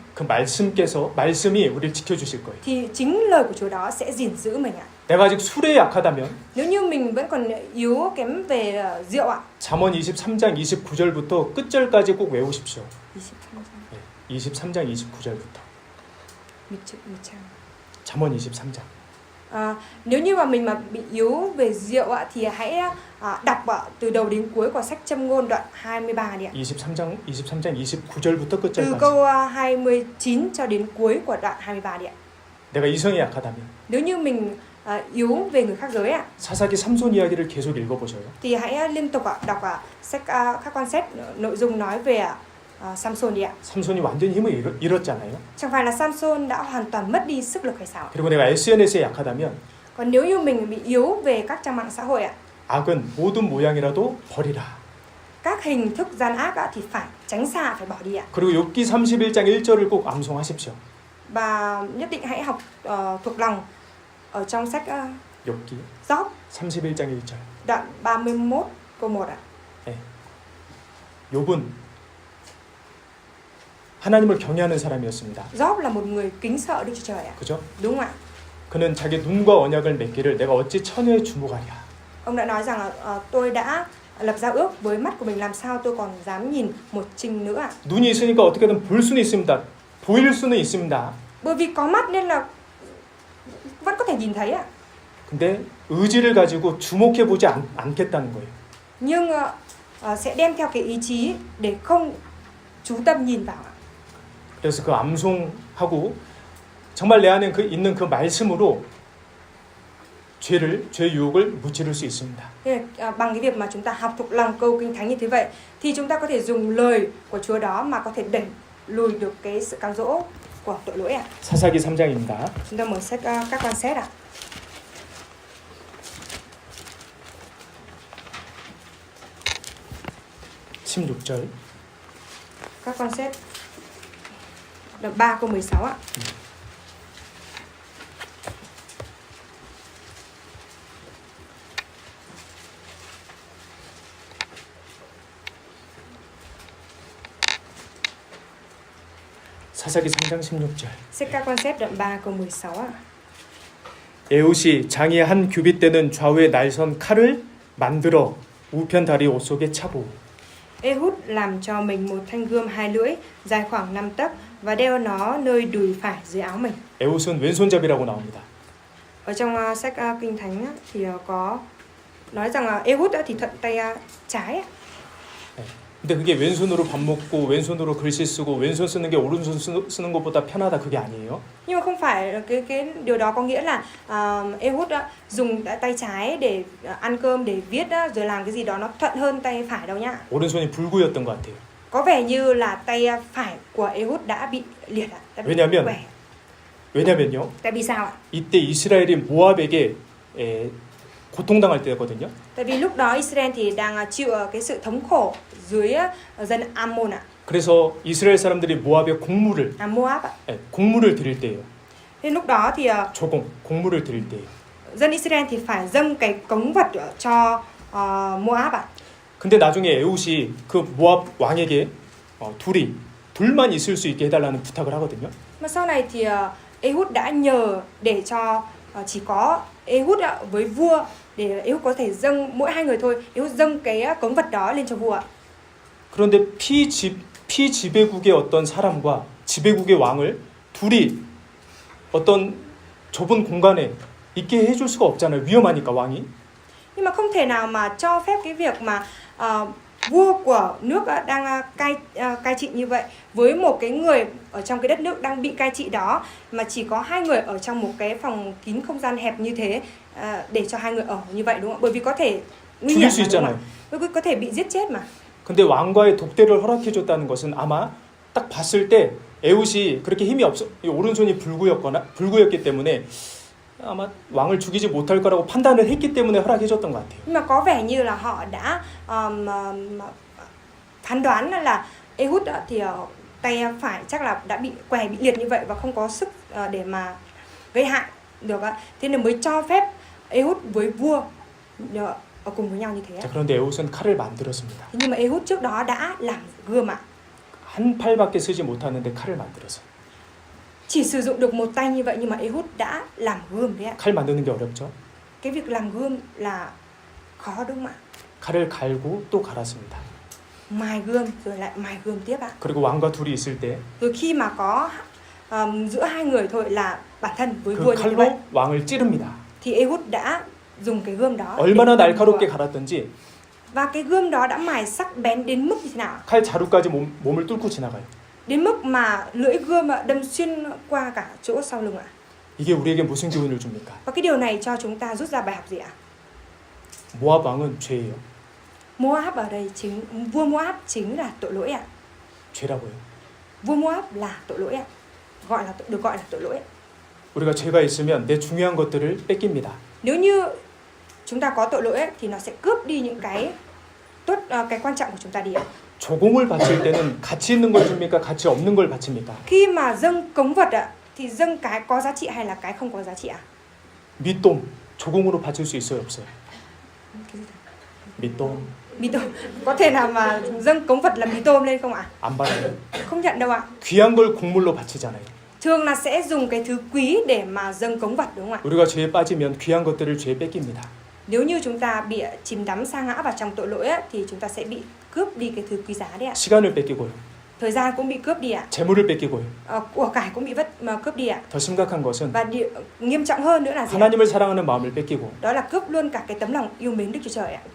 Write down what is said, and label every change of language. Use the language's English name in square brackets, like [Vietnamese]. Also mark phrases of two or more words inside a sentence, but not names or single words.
[Korean] 그 말씀이 우리를 지켜주실 거예요. [Vietnamese] thì chính lời của Chúa đó sẽ gìn giữ mình ạ. [Korean] 내가 아직 술에 약하다면 [Vietnamese] Nếu như mình vẫn còn yếu kém về rượu ạ. [Korean] 잠언 23장 29절부터 끝절까지 꼭 외우십시오. 23장 29절부터. 잠언 23장. [Vietnamese] Nếu như mà mình mà bị yếu về rượu ạ thì hãy đọc từ đầu đến cuối của sách Châm Ngôn đoạn 23 đi ạ. [Korean] 23장 29절부터 [Vietnamese] Từ [Korean] 끝절까지. [Vietnamese] câu 29 cho đến cuối của đoạn 23 đi ạ. [Korean] 내가 이성에 약하다면 [Vietnamese] Nếu như mình yếu về người khác giới ạ, [Korean] 사사기 삼손 이야기를 계속 읽어보셔요. [Vietnamese] thì hãy liên tục đọc sách các quan sách nội dung nói về Samson đi ạ. [Korean] 삼손이 완전히 힘을 잃었잖아요. [Vietnamese] Chẳng phải là Samson đã hoàn toàn mất đi sức lực hay sao? [Korean] 그리고 내가 SNS에 약하다면 [Vietnamese] Còn nếu như mình bị yếu về các trang mạng xã hội ạ, [Korean] 악은 모든 모양이라도 버리라. [Vietnamese] các hình thức gian ác thì phải tránh xa, phải bỏ đi ạ. [Korean] 그리고 욥기 31장 1절을 꼭 암송하십시오. [Vietnamese] Và nhất định hãy học thuộc lòng ở trong sách [Korean] 욥기 [Vietnamese] Job [Korean] 31장 1절. [Vietnamese] đoạn 31 câu 1 ạ. [Korean] 네. 욥은 하나님을 경외하는 사람이었습니다. [Vietnamese] Job là một người kính sợ Đức Chúa Trời ạ. [Korean] 그죠? [Vietnamese] Đúng không ạ? [Korean] 그는 자기 눈과 언약을 맺기를 내가 어찌 처녀의 주목하랴. [Vietnamese] Ông đã nói rằng là tôi đã lập giao ước với mắt của mình, làm sao tôi còn dám nhìn một trinh nữa ạ? [Korean] 눈이 있으니까 어떻게든 볼 수는 있습니다. 보일 수는 있습니다. [Vietnamese] Bởi vì có mắt nên là vẫn có thể nhìn thấy ạ. [Korean] 근데 의지를 가지고 주목해 보지 않겠다는 거예요. [Vietnamese] Nhưng sẽ đem theo cái ý chí để không chú tâm nhìn vào ạ. [Korean] 그래서 그 암송하고 정말 내 안에 있는 그 말씀으로 죄 유혹을 무찌를 수 있습니다. [Vietnamese] Bằng cái việc mà chúng ta học thuộc lòng câu kinh thánh như thế vậy thì chúng ta có thể dùng lời của Chúa đó mà có thể đẩy lùi được cái sự cám dỗ của tội lỗi ạ. [Korean] 사사기 3장입니다. [Vietnamese] Chúng ta mở sách các quan xét ạ. Các quan xét đoạn 3 câu 16 ạ. [Korean] 사사기 3장 16절. [Vietnamese] Sách các quan xét đoạn 3 câu 16 ạ. [Korean] 에훗이 장의 한 규빗 되는 좌우에 날선 칼을 만들어 우편 다리 옷 속에 차고. [Vietnamese] Ehud làm cho mình một thanh gươm 2 lưỡi dài khoảng 5 tấc và đeo nó nơi đùi phải dưới áo mình. [Korean] 에훗은 왼손잡이라고 나옵니다. [Vietnamese] Ở trong sách kinh thánh thì có nói rằng Ehud thì thuận tay trái. [Korean] 근데 그게 왼손으로 밥 먹고 왼손으로 글씨 쓰고 왼손 쓰는 게 오른손 쓰는 것보다 편하다 그게 아니에요. [Vietnamese] Nhưng mà không phải cái điều đó có nghĩa là Ehud dùng tay trái để ăn cơm, để viết rồi làm cái gì đó nó thuận hơn tay phải đâu nhá. [Korean] 오른손이 불구였던 것 같아요. [Vietnamese] Có vẻ như là tay phải của Ehud đã bị liệt ạ. Đã bị quẻ. [Korean] 왜냐면요. [Vietnamese] Tại vì sao ạ? [Korean] 이때 이스라엘이 모압에게 고통당할 때거든요. [Vietnamese] Tại vì lúc đó Israel thì đang chịu cái sự thống khổ dưới dân Ammon ạ. [Korean] 그래서 이스라엘 사람들이 모압에 [Vietnamese] Moab ạ. [Korean] 곡물을 드릴 때예요. [Vietnamese] Nên lúc đó thì [Korean] 곡물을 드릴 때예요. [Vietnamese] dân Israel thì phải dâng cái cống vật cho Moab ạ. [Korean] 근데 나중에 에훗이 그 모압 왕에게 둘만 있을 수 있게 해달라는 부탁을 하거든요. [Vietnamese] Mà sau này thì Ehud đã nhờ để cho chỉ có Ehud với vua, để Ehud có thể dâng mỗi 2 người thôi, Ehud dâng cái cống vật đó lên cho vua. [Korean] 그런데 피지배국의 어떤 사람과 지배국의 왕을 둘이 어떤 좁은 공간에 있게 해줄 수가 없잖아요. 위험하니까 왕이. [Vietnamese] Nhưng mà không thể nào mà cho phép cái việc mà vua của nước đang cai trị như vậy với một cái người ở trong cái đất nước đang bị cai trị đó, mà chỉ có 2 người ở trong một cái phòng kín không gian hẹp như thế để cho 2 người ở như vậy, đúng không? Bởi vì có thể nguy hiểm mà, đúng không? Có thể bị giết chết mà. [Korean] 근데 왕과의 독대를 허락해줬다는 것은 아마 딱 봤을 때 에훗이 그렇게 힘이 오른손이 불구였기 때문에 아마 왕을 죽이지 못할 거라고 판단을 했기 때문에 허락해줬던 것 같아요. [Vietnamese] Nhưng mà có vẻ như là họ đã phán đoán là Ehud thì tay phải chắc là đã bị bị liệt như vậy và không có sức để mà gây hại được, thế nên mới cho phép Ehud với vua ở cùng với nhau như thế. [Korean] 자, 그런데 에훗은 칼을 만들었습니다. [Vietnamese] Nhưng mà Ehud trước đó đã làm gươm ạ. [Korean] 한 팔밖에 쓰지 못하는데 칼을 만들어서. [Vietnamese] Chỉ sử dụng được một tay như vậy nhưng mà Ehud đã làm gươm đấy ạ. [Korean] 칼 만드는 게 어렵죠? [Vietnamese] Cái việc làm gươm là khó đúng không ạ? [Korean] 칼을 갈고 또 갈았습니다. [Vietnamese] Mài gươm rồi lại mài gươm tiếp ạ. [Korean] 그리고 왕과 둘이 있을 때 [Vietnamese] Rồi khi mà có giữa 2 người thôi là bản thân với [Korean] 그 [Vietnamese] vua như vậy [Korean] 칼로 왕을 찌릅니다. [Vietnamese] thì Ehud đã dùng cái gươm đó. [Korean] 얼마나 날카롭게 갈았던지 [Vietnamese] Và cái gươm đó đã mài sắc bén đến mức như thế nào? [Korean] 칼 자루까지 몸을 뚫고 지나가요. [Vietnamese] Đến mức mà lưỡi gươm đâm xuyên qua cả chỗ sau lưng ạ. [Korean] 이게 우리에게 무슨 교훈을 줍니까? [Vietnamese] Và cái điều này cho chúng ta rút ra bài học gì ạ? [Korean] 모압 왕은 죄예요. [Vietnamese] Moab ở đây vua Moab chính là tội lỗi ạ. [Korean] 죄라고요. [Vietnamese] Vua Moab là tội lỗi ạ. Được gọi là tội lỗi. [Korean] 우리가 죄가 있으면 내 중요한 것들을 뺏깁니다. [Vietnamese] Nếu như chúng ta có tội lỗi thì nó sẽ cướp đi những cái tốt, cái quan trọng của chúng ta đi ạ. [Korean] 조공을 바칠 때는 가치 있는 걸 줍니까? 가치 없는 걸 바칩니까? [Vietnamese] Khi mà dâng cống vật ạ thì dâng cái có giá trị hay là cái không có giá trị ạ? [Korean] 밑돔 조공으로 바칠 수 있어요, 없어요? 밑돔 [Vietnamese] Mì tôm. Có thể nào mà dâng cống vật là mì tôm lên không ạ? [Korean] 안 받아요. [Vietnamese] Không nhận đâu ạ. [Korean] 귀한 걸 곡물로 바치잖아요. [Vietnamese] Thường là sẽ dùng cái thứ quý để mà dâng cống vật, đúng không ạ? [Korean] 우리가 죄에 빠지면 귀한 것들을 죄에 뺏깁니다. [Vietnamese] Nếu như chúng ta bị chìm đắm sa ngã vào trong tội lỗi á, thì chúng ta sẽ bị cướp đi cái thứ quý giá đấy ạ. [Korean] 시간을 뺏기고요. [Vietnamese] Thời gian cũng bị cướp đi ạ. [Korean] 재물을 뺏기고요. [Vietnamese] Của cải cũng bị cướp đi ạ. [Korean] 더 심각한 것은 [Vietnamese] Và nghiêm trọng hơn nữa là gì ạ? [Korean] 하나님을 사랑하는 마음을 뺏기고 [Vietnamese] Đó là cướp luôn cả cái tấm lòng yêu mến Đức Chúa Trời ạ.